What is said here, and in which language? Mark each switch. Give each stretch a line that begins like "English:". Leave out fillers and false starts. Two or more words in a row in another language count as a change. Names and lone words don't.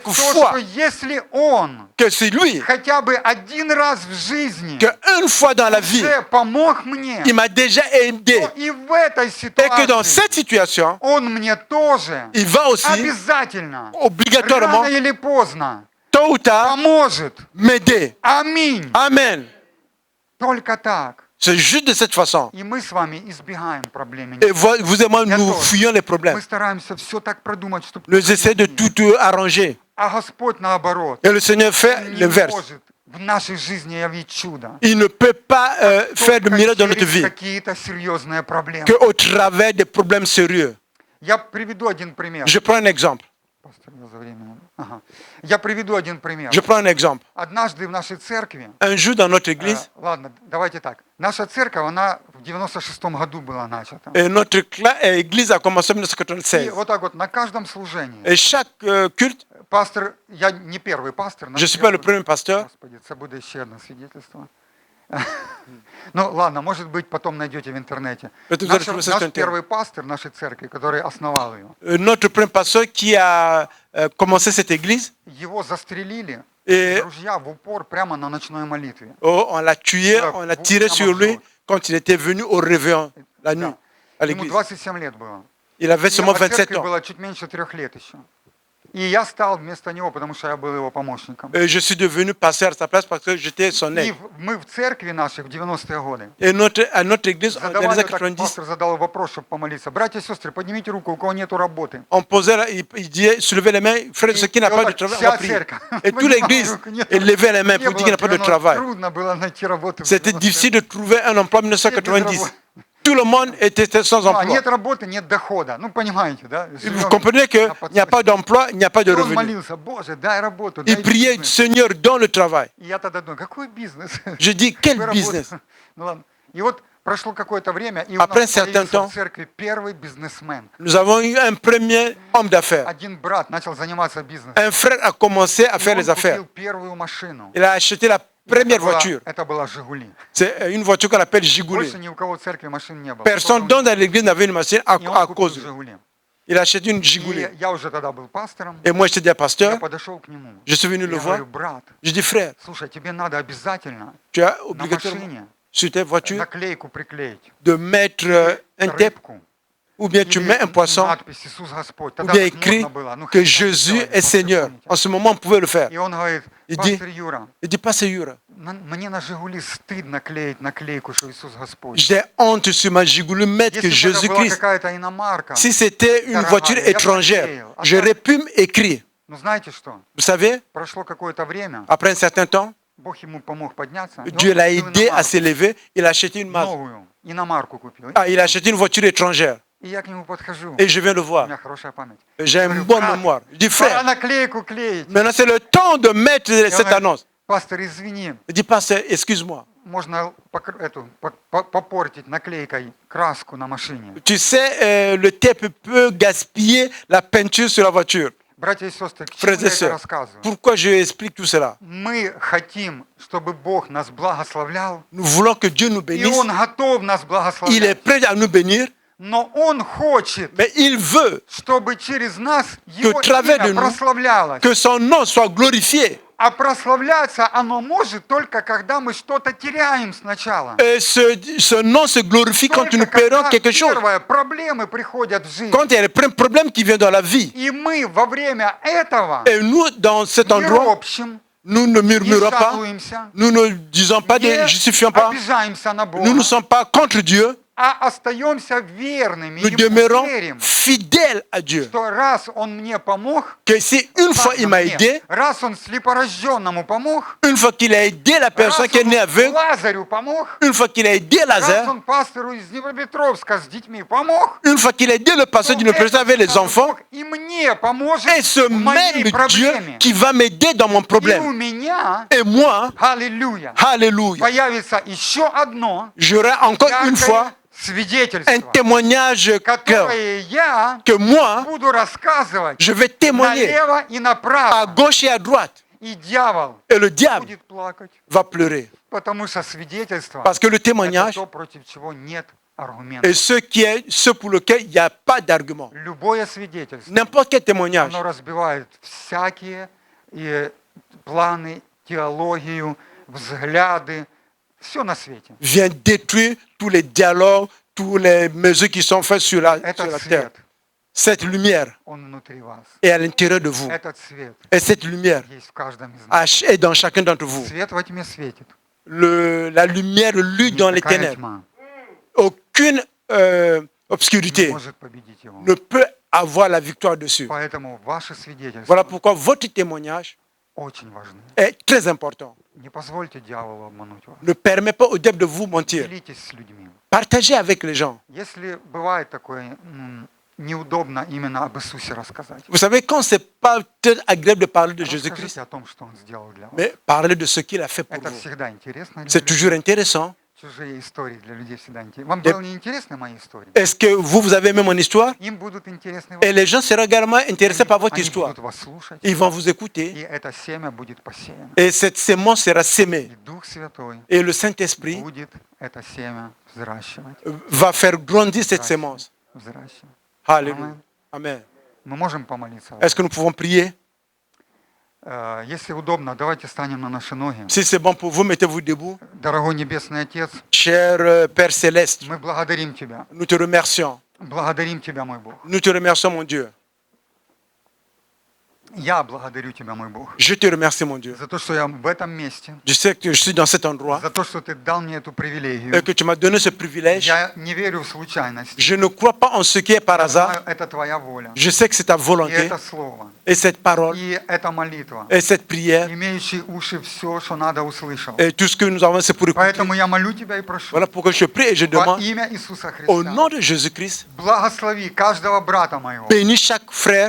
Russian: то,
French: foi
Russian: что если Он
French: que c'est lui
Russian: хотя бы один раз в жизни
French: qu'une fois dans la vie,
Russian: уже помог мне,
French: il m'a déjà aidé.
Russian: то и в этой
French: Et que dans
Russian: ситуации
French: cette situation,
Russian: Он мне тоже
French: il va aussi,
Russian: обязательно,
French: obligatoirement,
Russian: рано или поздно,
French: tôt ou tard,
Russian: поможет.
French: m'aider.
Russian: Аминь.
French: Amen.
Russian: Только так.
French: C'est juste de cette façon.
Russian: И мы с вами избегаем проблем.
French: Et vous et moi, nous fuyons les problèmes.
Russian: Мы стараемся все так продумать, чтобы...
French: Nous essayons de tout arranger.
Russian: А Господь наоборот.
French: Et le Seigneur fait
Russian: Он не
French: l'inverse.
Russian: может в нашей жизни явить чудо.
French: Il ne peut pas faire de miracle dans notre
Russian: через
French: vie
Russian: какие-то серьезные проблемы.
French: qu'au travers des problèmes sérieux.
Russian: Я приведу один пример.
French: Je prends un exemple.
Russian: Пастор, я за время. Ага. Я приведу один пример.
French: Je prends un exemple.
Russian: Однажды в нашей церкви,
French: Un jour dans notre église,
Russian: ладно, давайте так. Наша церковь, она в 96-м году была начата.
French: notre église a commencé en
Russian: И 1996. вот так вот на каждом служении.
French: Et chaque culte,
Russian: Пастор, я не первый пастор.
French: je ne suis pas le premier pasteur.
Russian: Господи, это будет еще одно свидетельство. Ну ладно, может быть, потом найдете в интернете. Наш первый пастор нашей церкви, который основал ее,
French: Notre premier pasteur qui a commencé cette église,
Russian: его застрелили
French: et
Russian: друзья в упор прямо на ночной молитве.
French: on l'a tué, on l'a tiré sur lui quand il était venu au réveillon la nuit à
Russian: Ему
French: l'église.
Russian: 27 лет было.
French: Il avait seulement
Russian: Мне по 27 церкви
French: ans.
Russian: было чуть меньше 3 лет еще. И я стал вместо него, потому что я был его помощником.
French: Et je suis devenu pasteur à sa place parce que j'étais son
Russian: И
French: aide.
Russian: мы в церкви нашей в 90-е годы
French: Et à notre église, dans les
Russian: задавали,
French: années
Russian: так 90, пастор задал вопрос, чтобы помолиться. Братья и сестры, поднимите руку, у кого нету работы.
French: on posait, il disait, soulevez les mains, frère, ce qui n'a pas de travail, on va prier. Et toute l'église, il levait les mains pour dire qu'il n'a pas de travail.
Russian: Трудно было найти работу.
French: C'était difficile de trouver un emploi en 1990. Tout le monde était sans
Russian: А
French: emploi.
Russian: нет работы, нет дохода. Ну, понимаете, да?
French: Vous comprenez qu'il n'y a pas d'emploi, il n'y a pas de
Russian: И он
French: revenu.
Russian: молился, Боже, дай работу,
French: Il
Russian: дай
French: priait,
Russian: бизнес.
French: Seigneur, donne le travail.
Russian: И я тогда думаю, какой бизнес?
French: Je dis, quel
Russian: Какой
French: business?
Russian: работа? Ну ладно. И вот прошло какое-то время, и у
French: Après un
Russian: нас
French: certain
Russian: появился
French: temps,
Russian: в церкви первый бизнесмен.
French: Nous avons eu un premier homme d'affaires.
Russian: Один брат начал заниматься бизнесом.
French: Un frère a commencé à
Russian: И
French: faire
Russian: он
French: les affaires.
Russian: купил первую машину.
French: Il a acheté la première voiture.
Russian: Это была «Жигули».
French: C'est une voiture qu'on appelle Gigouli.
Russian: Больше ни у кого в церкви машин не было.
French: Personne
Russian: Только
French: dans l'église n'avait une machine
Russian: он- и он
French: à
Russian: купил
French: cause.
Russian: «Жигули».
French: Il a acheté une Gigouli.
Russian: И я уже тогда был пастором.
French: Et moi, j'étais déjà
Russian: Я
French: pasteur.
Russian: подошел к нему.
French: Je suis venu le
Russian: Я
French: voir.
Russian: говорю, брат,
French: Je dis, frère,
Russian: слушай, тебе надо обязательно
French: tu as
Russian: на
French: obligatoirement
Russian: машине
French: sur ta voiture
Russian: наклейку приклеить.
French: de mettre un tape,
Russian: Рыбку.
French: ou bien tu
Russian: Или
French: mets un poisson,
Russian: надпись «Иисус Господь».
French: ou
Russian: Тогда
French: bien
Russian: так
French: écrit
Russian: модно было. Ну,
French: que
Russian: христиане
French: Jésus
Russian: делали,
French: est
Russian: может,
French: Seigneur.
Russian: помните.
French: En ce moment, on pouvait le faire.
Russian: И он говорит,
French: Il dit-
Russian: пастор Юра,
French: Il dit, pas Seigneur.
Russian: мне на «Жигули» стыдно клеить наклейку, что Иисус Господь.
French: J'ai honte sur ma Gigouli mettre que
Russian: Если бы это была
French: Jésus-Christ.
Russian: какая-то иномарка,
French: Si c'était une voiture étrangère, j'aurais pu écrire.
Russian: ну знаете что?
French: Vous savez,
Russian: Прошло какое-то время,
French: après un certain temps,
Russian: Бог ему помог подняться. и он
French: Dieu l'a
Russian: купил
French: aidé à
Russian: иномарку,
French: s'élever. Il a acheté une masse.
Russian: новую иномарку купил.
French: Ah, il a acheté une voiture étrangère.
Russian: И я к нему подхожу.
French: Et je viens le
Russian: У
French: voir.
Russian: меня хорошая память.
French: J'ai une bonne mémoire. Je dis,
Russian: Пора
French: frère,
Russian: наклейку клеить.
French: maintenant c'est le temps de mettre
Russian: Я
French: cette
Russian: говорю,
French: annonce.
Russian: пастор, извини,
French: Il dit, pasteur, excuse-moi.
Russian: можно попортить наклейкой краску на машине.
French: Tu sais, le tape peut gaspiller la peinture sur la voiture.
Russian: Братья и сестры, к чему
French: Frères et
Russian: я это
French: sœurs,
Russian: рассказываю?
French: pourquoi je explique tout cela?
Russian: Мы хотим, чтобы Бог нас благословлял,
French: Nous voulons que Dieu nous
Russian: и
French: bénisse.
Russian: Он готов нас
French: Il est
Russian: благословлять.
French: prêt à nous bénir,
Russian: Но Он хочет,
French: mais il veut
Russian: чтобы через нас Его
French: travers de
Russian: имя
French: nous,
Russian: прославлялось.
French: que son nom soit glorifié.
Russian: А прославляться оно может только когда мы что-то теряем сначала.
French: Et ce nom se glorifie quand nous
Russian: Только
French: perdons
Russian: когда
French: quelque chose.
Russian: первое, проблемы приходят в жизнь.
French: Quand il y a les premiers problèmes qui viennent dans la vie.
Russian: И мы во время этого
French: Et nous, dans cet
Russian: не
French: endroit,
Russian: ропщим,
French: nous ne
Russian: не
French: murmurons pas,
Russian: жалуемся,
French: nous ne disons pas,
Russian: не
French: ne justifions pas,
Russian: обижаемся на
French: nous ne
Russian: Бога,
French: sommes pas contre Dieu,
Russian: а остаемся верными.
French: nous
Russian: Ему
French: demeurons
Russian: верим,
French: fidèles à Dieu.
Russian: что раз Он мне помог,
French: Que si une fois il m'a
Russian: мне,
French: aidé,
Russian: раз Он слепорожденному помог,
French: une fois qu'il a aidé la
Russian: раз
French: personne qui est
Russian: Он
French: née aveugle,
Russian: Лазарю помог,
French: une fois qu'il a aidé
Russian: раз Lazare, Он пастору из Днепропетровска с детьми помог,
French: une fois qu'il a aidé le pasteur d'une personne avec les enfants,
Russian: и мне поможет
French: et ce
Russian: в моей
French: même Dieu
Russian: проблеме.
French: qui va m'aider dans mon
Russian: И у
French: problème.
Russian: меня,
French: Et moi,
Russian: аллилуйя,
French: alléluia,
Russian: появится еще одно
French: j'aurai encore une fois
Russian: яркое
French: un
Russian: свидетельство,
French: témoignage clair
Russian: которое я
French: que moi,
Russian: буду рассказывать
French: je vais témoigner
Russian: налево и
French: à
Russian: направо.
French: gauche et à droite.
Russian: И дьявол
French: Et le diable
Russian: будет плакать,
French: va pleurer.
Russian: потому что свидетельство
French: Parce que le –
Russian: это
French: témoignage
Russian: то, против чего нет аргументов.
French: est ce pour lequel il n'y a pas d'argument.
Russian: Любое свидетельство,
French: N'importe quel témoignage
Russian: оно разбивает всякие и планы, теологию, взгляды, все на свете.
French: vient détruire tous les dialogues, toutes les mesures qui sont faites sur la
Russian: Этот
French: terre.
Russian: свет,
French: Cette lumière
Russian: он внутри вас.
French: est à l'intérieur de vous.
Russian: Этот свет
French: Et cette lumière
Russian: есть в каждом из нас.
French: est dans chacun d'entre vous.
Russian: Свет во тьме светит.
French: La lumière luit dans les
Russian: Никакая
French: ténèbres.
Russian: тьма
French: Aucune
Russian: не
French: obscurité
Russian: может победить его.
French: ne peut avoir la victoire dessus.
Russian: Поэтому ваше свидетельство
French: Voilà pourquoi votre témoignage
Russian: очень важно.
French: est très important.
Russian: Не позвольте дьяволу обмануть вас.
French: Ne permet pas au diable de vous mentir.
Russian: Делитесь с людьми.
French: Partagez avec les gens.
Russian: Если бывает такое неудобно именно об Иисусе рассказать,
French: Vous savez, quand c'est pas peut-être agréable de parler de Jésus-Christ,
Russian: расскажите о том, что Он сделал для вас.
French: mais parler de ce qu'il a fait pour
Russian: Это
French: vous.
Russian: всегда интересно. для
French: C'est
Russian: людей.
French: toujours intéressant.
Russian: Чужие истории для людей всегда интересны. Вам
French: Et-
Russian: было не интересны мои истории?
French: Est-ce que vous avez aimé mon histoire?
Russian: Им будут интересны
French: Et
Russian: ваши.
French: les gens seront également intéressés par votre
Russian: Они
French: histoire.
Russian: будут вас слушать,
French: Ils vont vous écouter.
Russian: и это семя будет посеяно.
French: Et cette sémence sera sémée.
Russian: И Дух Святой
French: Et le Saint-Esprit
Russian: будет это семя взращивать.
French: va faire grandir cette sémence.
Russian: Взращивать.
French: Alléluia. Amen.
Russian: Мы можем помолиться?
French: Est-ce que nous pouvons prier?
Russian: Если удобно, давайте станем на наши ноги.
French: Si c'est bon pour vous, mettez-vous debout.
Russian: Дорогой Небесный Отец,
French: Cher Père Céleste,
Russian: мы благодарим Тебя.
French: nous te remercions.
Russian: Благодарим Тебя, мой Бог.
French: Nous te remercions, mon Dieu.
Russian: Я благодарю Тебя, мой Бог,
French: Je te remercie, mon Dieu.
Russian: за то, что я в этом месте,
French: Je sais que je suis dans cet endroit
Russian: за то, что Ты дал мне эту
French: et
Russian: привилегию.
French: que tu m'as donné ce privilège.
Russian: Я не верю в случайность.
French: Je ne crois pas en ce qui est par
Russian: Я
French: hasard.
Russian: знаю, это Твоя воля.
French: Je sais que c'est ta
Russian: И
French: volonté
Russian: это Слово.
French: et cette parole
Russian: И это молитва.
French: et cette prière
Russian: Имеющий уши все, что надо, услышал.
French: et tout ce que nous avons, c'est pour écouter.
Russian: Поэтому я молю Тебя и прошу.
French: Voilà pourquoi je prie et je
Russian: Во
French: demande
Russian: имя Иисуса
French: au
Russian: Христа.
French: nom de Jésus-Christ,
Russian: Благослови каждого брата моего.
French: bénis chaque frère,